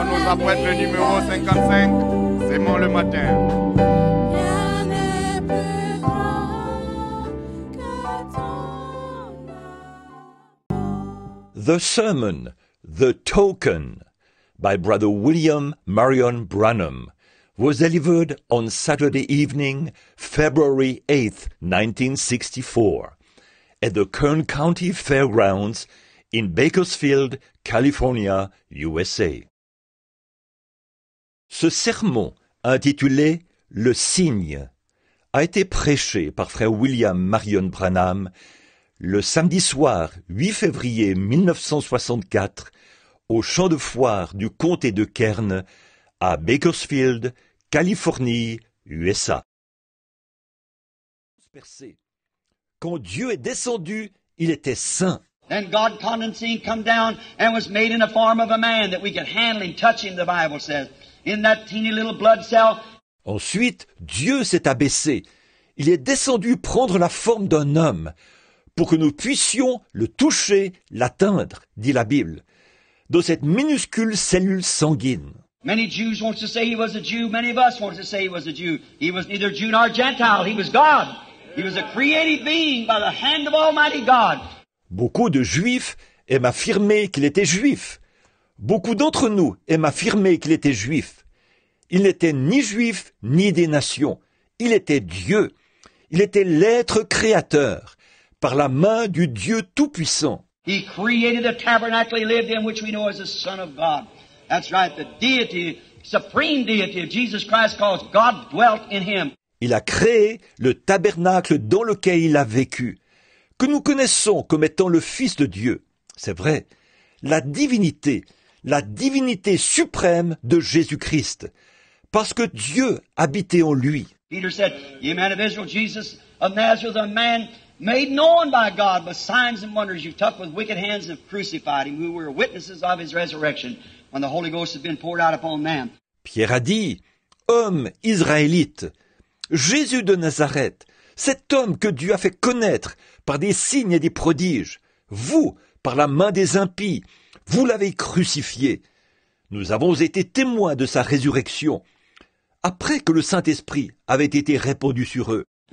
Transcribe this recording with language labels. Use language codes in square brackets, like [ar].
[fr] interprète le numéro 55, S'aimant le matin. Rien n'est plus grand que ton amour. [en] The Sermon, The Token, by Brother William Marion Branham, was delivered on Saturday evening, February 8, 1964, at the Kern County Fairgrounds in Bakersfield, California, USA. [fr] Ce sermon, intitulé « Le Signe », a été prêché par frère William Marion Branham le samedi soir 8 février 1964 au champ de foire du comté de Kern à Bakersfield, Californie, USA. Quand Dieu est descendu, il était saint. [en] Then God condescended, come down, and was made in the form of a man that we could handle him, touch him, the Bible says. In that teeny little blood cell. [fr] Ensuite, Dieu s'est abaissé. Il est descendu prendre la forme d'un homme pour que nous puissions le toucher, l'atteindre, dit la Bible, dans cette minuscule cellule sanguine. [en] Many Jews want to say he was a Jew. Many of us want to say he was a Jew. He was neither Jew nor Gentile. He was God. He was a created being by the hand of Almighty God. [fr] Beaucoup de Juifs aiment affirmer qu'il était juif. Beaucoup d'entre nous aiment affirmer qu'il était juif. Il n'était ni juif ni des nations. Il était Dieu. Il était l'être créateur, par la main du Dieu Tout-Puissant. [en] He created the tabernacle he lived in, which we know as the Son of God. That's right, the deity, supreme deity of Jesus Christ, cause God dwelt in him. [fr] Il a créé le tabernacle dans lequel il a vécu, que nous connaissons comme étant le Fils de Dieu. C'est vrai, la divinité suprême de Jésus-Christ, parce que Dieu habitait en lui. [en] Peter said, "Ye men of Israel, Jesus of Nazareth, a man made known by God with signs and wonders you took with wicked hands and have crucified him, who were witnesses of his resurrection, when the Holy Ghost has been poured out upon them." [fr] Pierre a dit, « Homme israélite, Jésus de Nazareth, cet homme que Dieu a fait connaître par des signes et des prodiges, vous, par la main des impies, vous l'avez crucifié. Nous avons été témoins de sa résurrection, après que le Saint-Esprit avait été répandu sur eux. »